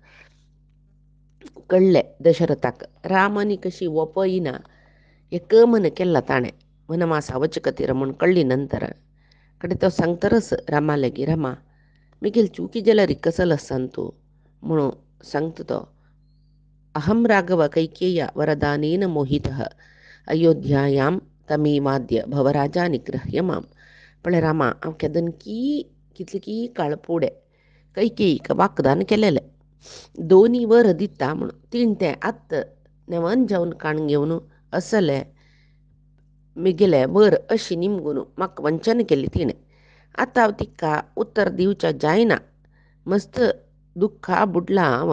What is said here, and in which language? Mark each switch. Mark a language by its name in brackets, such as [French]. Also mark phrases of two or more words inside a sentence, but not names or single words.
[Konkani] कळ्ळें दशरथाक राम आनी कशी ओपयना एक मन केला ताणें वनवासा वच खातीर म्हूण कळ्ळी नंतर कडे तो सांगतरस रामा लागी रामा मिगेल चुकी जाल्यार कसल आसान तूं म्हणून सांगता तो [Sanskrit] अहम राघव कैकेय्या वरदानेन मोहितः अयोध्यायां तमेवाद्य भवराजा निग्रह्य माम. [Konkani] पण रामा हांव केदन कितली काळ फुडें कैकेयीक वाकदान केलेलें दोनी वर दिता म्हणून तीन तें आत्त नेवन जावन काण घेवन असले मिगेले वर अशी निमगून म्हाका वंचन केली तिणें आतां हांव तिका उत्तर दिवच्या जायना मस्त दुख्खा बुडला हांव